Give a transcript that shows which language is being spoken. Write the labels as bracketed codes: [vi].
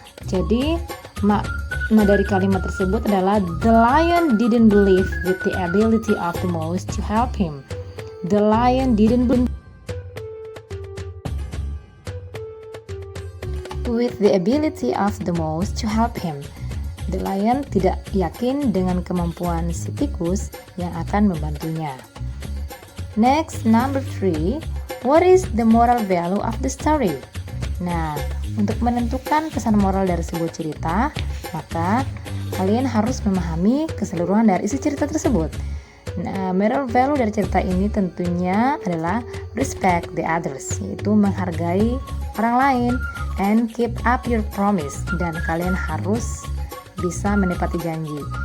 [id] Jadi makna dari kalimat tersebut adalah [en] the lion didn't believe with the ability of the mouse to help him. The lion didn't believe with the ability of the mouse to help him. [id] The lion tidak yakin dengan kemampuan si tikus yang akan membantunya. [en] Next, number 3. What is the moral value of the story? [id] Nah, untuk menentukan pesan moral dari sebuah cerita, maka kalian harus memahami keseluruhan dari isi cerita tersebut. Nah, moral value dari cerita ini tentunya adalah [en] respect the others, [id] yaitu menghargai orang lain, and [en] keep up your promise, [id] dan kalian harus bisa menepati janji.